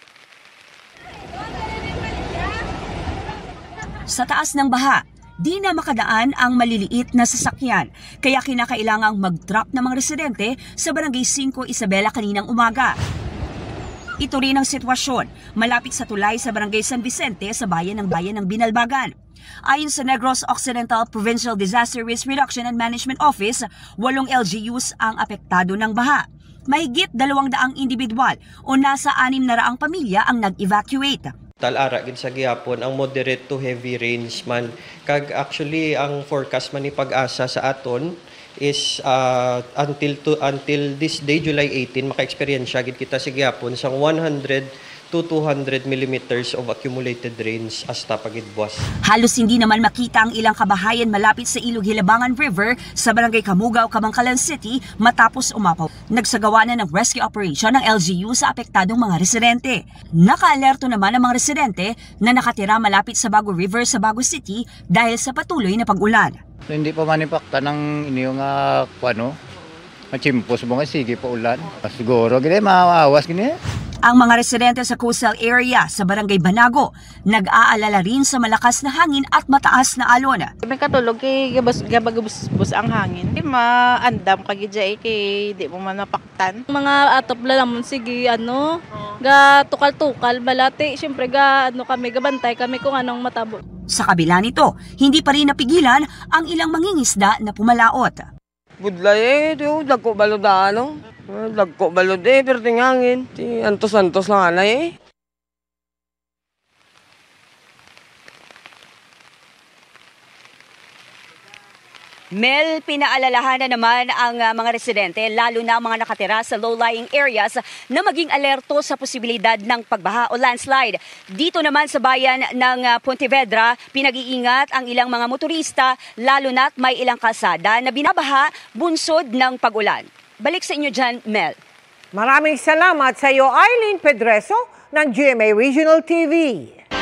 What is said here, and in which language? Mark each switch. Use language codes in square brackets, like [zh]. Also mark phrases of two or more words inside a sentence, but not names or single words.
[tl] Sa taas ng baha, di na makadaan ang maliliit na sasakyan kaya kinakailangang [en] mag-drop ng [tl] mga residente sa Barangay 5 Isabela kaninang umaga. Ito rin ang sitwasyon malapit sa tulay sa Barangay San Vicente sa bayan ng Binalbagan. Ayon sa Negros Occidental Provincial [en] Disaster Risk Reduction and Management Office, [tl] 8 LGUs ang apektado ng baha. Mahigit 200 individual o nasa 600 pamilya ang nag-evacuate. [hil] Talara gid sa gihapon ang [en] moderate to heavy rains [hil] man kag actually ang forecast man ni Pag-asa sa aton is until [en] this day July 18 [hil] maka-experience gid kita sa gihapon sang [en] 100 to 200 millimeters of accumulated rains [hil] hasta pagidbuas. [tl] Halos hindi naman makita ang ilang kabahayan malapit sa Ilog Hilabangan River sa Barangay Kamugaw, Kabangkalan City matapos umapaw. Nagsagawa na ng rescue operation ng LGU sa apektadong mga residente. Naka-alerto naman ang mga residente na nakatira malapit sa Bago River sa Bago City dahil sa patuloy na pag-ulan. [hil] Hindi pa manipakta ng inyo nga machimpos mo nga sige pa ulan. Siguro gini maawas gini. Ang mga residente sa [en] coastal area [hil] sa Barangay Banago nag-aalala rin sa malakas na hangin at mataas na alon. May katulog kay gabagabus ang hangin. Di maandam kay jay kay di mo man napaktan. Mga atop lalamon sige ga tukal-tukal balati syempre kami gabantay kami [tl] kung anong matabo. Sa kabila nito, hindi pa rin napigilan ang ilang mangingisda na pumalaot. [hil] Budlay dagko balod dagko balod pero tingangin. Antos-antos lang anay [tl] Mel, pinaalalahanan naman ang mga residente, lalo na ang mga nakatira sa [en] low-lying areas, [tl] na maging alerto sa posibilidad ng pagbaha o landslide. Dito naman sa bayan ng Pontevedra, pinag-iingat ang ilang mga motorista, lalo na't may ilang kalsada na binabaha bunsod ng pag-ulan. Balik sa inyo dyan, Mel. Maraming salamat sa iyo, Eileen Pedreso ng GMA Regional TV.